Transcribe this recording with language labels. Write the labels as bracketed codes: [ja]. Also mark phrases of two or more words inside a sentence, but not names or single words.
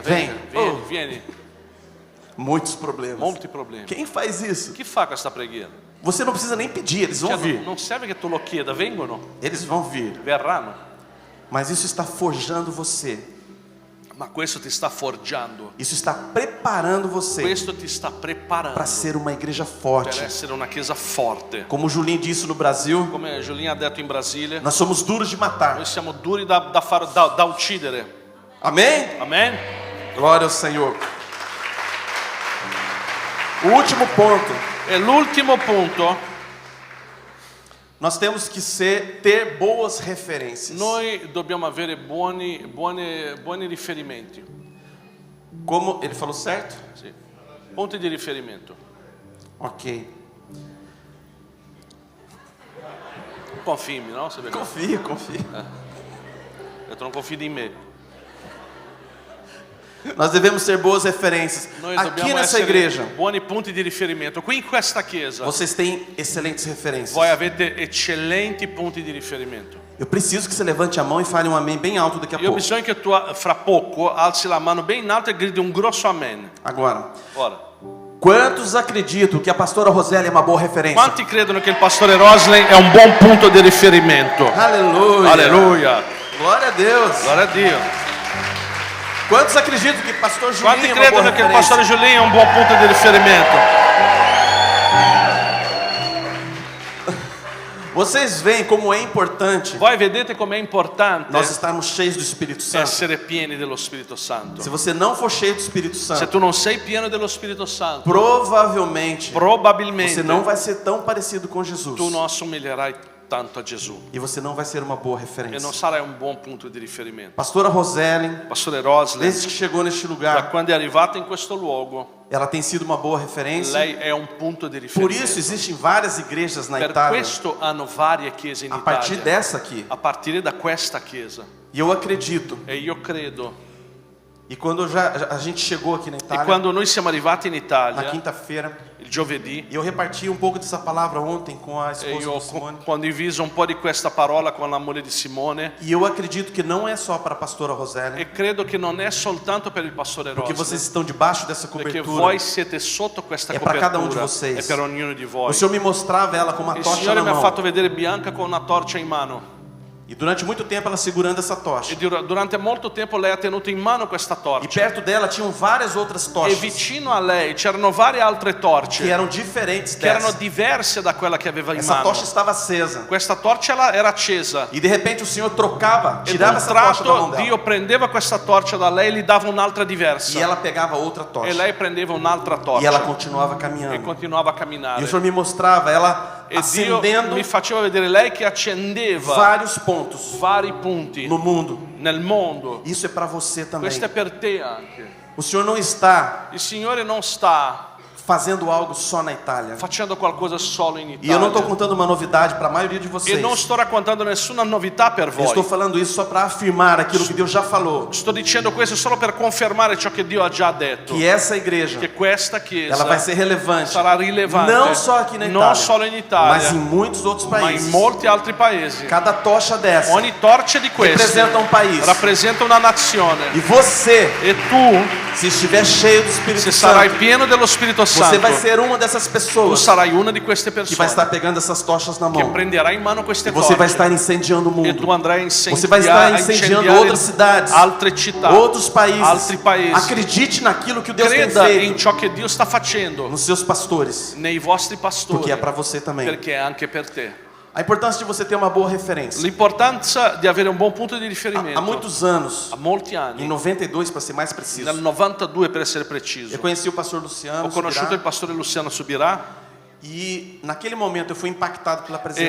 [pt] Vem. [it] vieni, Oh. vieni. [pt] Muitos problemas. [it] Molti problemi. [pt] Quem faz isso? [it] Chi fa questa preghiera? [pt] Você não precisa nem pedir, eles vão [it] Cioè, [pt] vir. [it] non serve che tu lo chieda, vengono, [pt] Eles vão vir. [it] verranno. [pt] Mas isso está forjando você. [it] Ma questo ti sta forgiando. [pt] Isso está preparando você [it] Questo ti sta preparando [pt] para ser uma igreja [it] per [pt] forte. [it] essere una chiesa forte. [pt] Como o Julinho disse no Brasil, [it] Come Giulia ha detto in Brasile, [pt] nós somos duros de [it] noi [pt] matar. [it] siamo duri da uccidere. [pt] Amém? [it] Amen? [pt] Glória ao Senhor. O último ponto. [it] E l'ultimo punto, [pt] Nós temos que ter boas referências. [it] noi dobbiamo avere buoni riferimenti. [pt] Como ele falou certo? [it] Sì. Punti di riferimento. Ok. Confii in me, no? Se vede. [pt] Confia, confia. [it] Ho detto non confidi in me. [pt] Nós devemos ter boas referências. [it] Noi [pt] Aqui [it] dobbiamo [pt] nessa [it] essere [pt] igreja, [it] buoni punti di riferimento. Qui in questa chiesa [pt] vocês têm excelentes referências. [it] voi avete eccellenti punti di riferimento. [pt] Eu preciso que você levante a mão e fale um amém bem alto daqui a [it] Io ho [pt] pouco. [it] bisogno che tu fra poco alzi la mano ben in alto e gridi un grosso amen. [pt] Agora, [it] Ora, [pt] quantos acreditam que a pastora Rosélia é uma boa referência? [it] quanti credono che il pastore Roslin è un buon punto di riferimento? [pt] Aleluia. [it] Alleluia. [pt] Glória a Deus. [it] Gloria a Dio. [pt] Quantos acreditam que pastor [it] Quanti [pt] Julinho é uma boa [it] credono che il pastore [pt] referência? [it] Giulia è un buon punto di riferimento? [pt] Vocês veem como é importante [it] Voi vedete com'è importante [pt] nós estarmos cheios do Espírito Santo. [it] essere pieni dello Spirito Santo. [pt] Se você não for cheio do Espírito [it] Se [pt] Santo, [it] tu non sei pieno dello Spirito Santo, [pt] provavelmente [it] probabilmente [pt] você não vai ser tão parecido com Jesus. [it] tu non assomiglierai tanto a Gesù [pt] E você não vai ser uma boa [it] e [pt] referência. [it] non sarai un buon punto di riferimento. [pt] Pastora Rosélia, [it] Pastore Roslin, [pt] desde que chegou neste [it] da [pt] lugar, [it] quando è arrivata in questo luogo, [pt] ela tem sido uma boa referência. [it] lei è un punto di [pt] Por [it] riferimento. [pt] isso existem várias igrejas na [it] Per [pt] Itália, [it] questo hanno varie chiese in [pt] a partir [it] Italia, [pt] dessa aqui. [it] a partire da questa chiesa. [pt] E eu acredito. [it] E io credo, [pt] E quando a gente chegou aqui na [it] e [pt] Itália, [it] quando noi siamo arrivati in [pt] na [it] Italia, [pt] quinta-feira, [it] il giovedì, [pt] e eu reparti um pouco dessa palavra ontem com a [it] e [pt] esposa [it] io [pt] do [it] ho [pt] Simone. [it] condiviso un po' di questa parola con la moglie di Simone, [pt] E eu acredito que não é só para a pastora Rosélia, [it] e credo che non è soltanto per il pastore [pt] porque vocês [it] Roslin, [pt] estão debaixo dessa [it] perché [pt] cobertura. [it] voi siete sotto questa È per [pt] cada um de [it] copertura, [pt] vocês. [it] è per ognuno di voi. [pt] O Senhor me mostrava ela com uma [it] Il [pt] tocha [it] Signore [pt] na [it] mi ha [pt] mão. [it] fatto vedere Bianca con una torcia in mano, [pt] E durante muito tempo ela segurando essa tocha. [it] e durante molto tempo lei ha tenuto in mano questa [pt] E [it] torcia, [pt] perto dela tinham várias outras [it] e [pt] tochas [it] vicino a lei c'erano varie altre [pt] que [it] torce [pt] eram diferentes [it] che erano [pt] dessa. [it] diverse da quella che aveva in [pt] Essa [it] mano. [pt] tocha estava acesa. [it] Questa torcia era accesa, [pt] E de repente o Senhor trocava, [it] e [pt] tirava [it] d'un [pt] essa tocha da mão [it] tratto [pt] dela. [it] Dio prendeva questa torcia da lei e gli dava un'altra [pt] E [it] diversa, [pt] ela pegava outra tocha. [it] e lei prendeva un'altra [pt] E ela [it] torcia [pt] continuava [it] e [pt] caminhando. [it] continuava a [pt] E [it] camminare. [pt] o Senhor me mostrava ela [it] E Dio [pt] acendendo [it] mi faceva vedere lei che accendeva [pt] vários pontos [it] vari punti [pt] no mundo. [it] nel mondo. [pt] Isso é para você também. [it] Questo è per te anche. [pt] O Senhor não está [it] Il Signore non sta [pt] fazendo algo só na Itália. [it] facendo qualcosa solo in [pt] E eu não estou [it] Italia. [pt] contando uma novidade para a maioria de [it] E [pt] vocês. [it] non sto raccontando nessuna novità per [pt] Eu estou [it] voi. [pt] falando isso só para afirmar aquilo que Deus já falou. [it] Sto dicendo questo solo per confermare ciò che Dio ha già detto. [pt] Que essa igreja, [it] Che questa [pt] ela vai [it] chiesa [pt] ser relevante. [it] sarà rilevante [pt] Não só aqui na [it] non [pt] Itália, [it] solo in [pt] mas [it] Italia, [pt] em muitos outros [it] ma in [pt] países. [it] molti altri paesi. [pt] Cada tocha dessa [it] Ogni torcia di queste [pt] representa um país. [it] rappresenta una nazione. [pt] E você, [it] E tu, [pt] se estiver cheio do Espírito [it] se sarai [pt] Santo, [it] pieno dello Spirito [pt] você [it] Santo, [pt] vai ser uma dessas [it] tu [pt] pessoas [it] sarai una di queste [pt] que vai [it] persone [pt] estar pegando essas tochas na [it] che [pt] mão. [it] prenderai in mano queste [pt] E você vai [it] torce [pt] estar incendiando o [it] e tu [pt] mundo. [it] andrai a [pt] Você vai estar incendiando outras cidades, [it] altre città, [pt] outros países. [it] altri paesi. [pt] Acredite naquilo que Deus tem [it] Creda in [pt] feito [it] ciò che Dio sta facendo [pt] nos seus pastores, [it] nei vostri pastori, [pt] porque é para você também. [it] perché è anche per te. [pt] A importância de você ter uma boa referência. [it] L'importanza di avere un buon punto di [pt] Há [it] riferimento. [pt] muitos anos, Há [it] molti [pt] em [it] anni, [pt] 92 para ser mais preciso, [it] nel 92 per essere preciso, [pt] eu conheci o pastor Luciano [it] ho conosciuto [pt] Subirá, [it] il pastore Luciano Subirà, [pt] e naquele momento eu fui impactado pela presença